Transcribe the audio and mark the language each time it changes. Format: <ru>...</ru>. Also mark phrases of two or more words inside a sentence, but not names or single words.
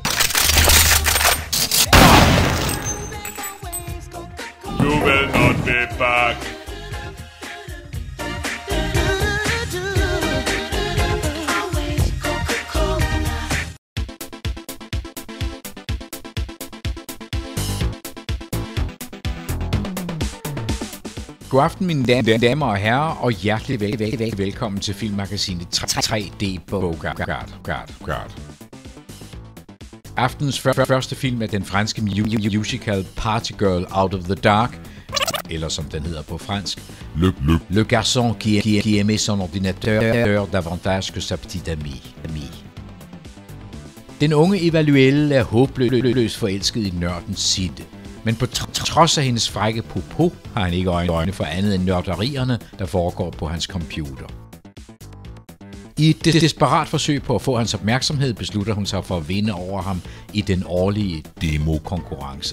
<en>You will not be back.</en> <da>God aften, mine damer og herrer, og hjertelig velkommen til filmmagasinet 3D Bogart. Aftens første film er den franske musical Party Girl Out of the Dark, eller som den hedder på fransk, Le garçon qui aimait son ordinateur davantage que sa petite amie. Den unge Evaluelle er håbløst forelsket i nørden Sid. Men på trods af hendes frække popo har han ikke øjne for andet end nørderierne, der foregår på hans computer. I et desperat forsøg på at få hans opmærksomhed beslutter hun sig for at vinde over ham i den årlige demo-konkurrence.</da>